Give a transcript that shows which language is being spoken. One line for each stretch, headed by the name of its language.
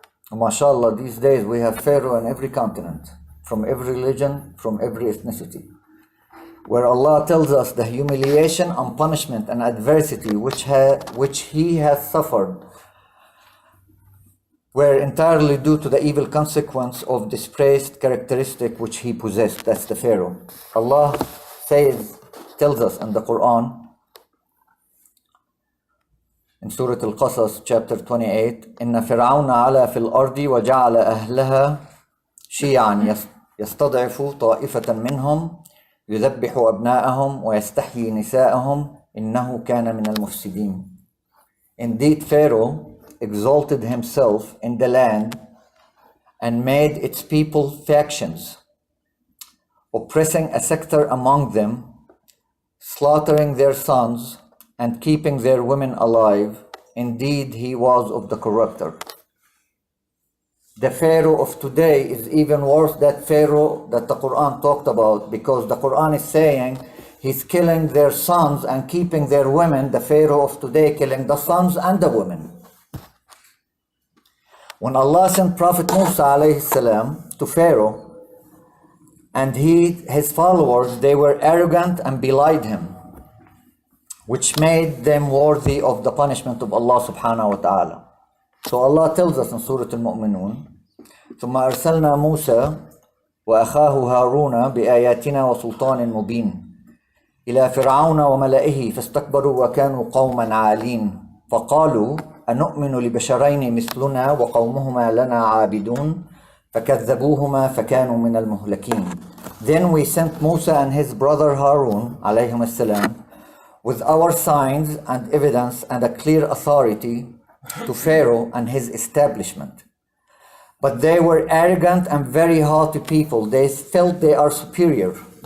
English: MashaAllah, these days we have Pharaoh in every continent, from every religion, from every ethnicity, where Allah tells us the humiliation and punishment and adversity which he has suffered were entirely due to the evil consequence of dispraised characteristic which he possessed. That's the Pharaoh. Allah tells us in the Quran, in Surah Al-Qasas, chapter 28,
Arabic: إِنَّ فِرْعَوْنَ عَلَى فِي الْأَرْضِ وَجَعَلَ أَهْلَهَا شِيَعًا يَسْتَضْعِفُ طَائِفَةً مِّنْهُمْ يُذَبِّحُ أَبْنَاءَهُمْ وَيَسْتَحْيِي نِسَاءَهُمْ إِنَّهُ كَانَ مِنَ الْمُفْسِدِينَ.
English: Indeed, Pharaoh exalted himself in the land and made its people factions, oppressing a sector among them, slaughtering their sons, and keeping their women alive. Indeed, he was of the corrupter. The Pharaoh of today is even worse than that Pharaoh that the Quran talked about, because the Quran is saying he's killing their sons and keeping their women. The Pharaoh of today killing the sons and the women. When Allah sent Prophet Musa alayhi salam to Pharaoh and his followers, they were arrogant and belied him, which made them worthy of the punishment of Allah subhanahu wa ta'ala. So Allah tells us in Surah Al-Mu'minun,
Arabic: ثُمَّ أَرْسَلْنَا مُوسَى وَأَخَاهُ هَارُونَ بِآيَاتِنَا وَسُلْطَانٍ مُبِينٍ إِلَى فِرْعَوْنَ وَمَلَئِهِ فَاسْتَكْبَرُوا وَكَانُوا قَوْمًا عَالِينَ فَقَالُوا أَنُؤْمِنُ لِبَشَرَيْنِ مِثْلُنَا وَقَوْمُهُمَا لَنَا عَابِدُونَ فَكَذَّبُوهُمَا فَكَانُوا مِنَ الْمُهْلَكِينَ.
English: Then we sent Musa and his brother Harun alayhim as-salam with our signs and evidence and a clear authority to Pharaoh and his establishment. But they were arrogant and very haughty people. They felt they are superior.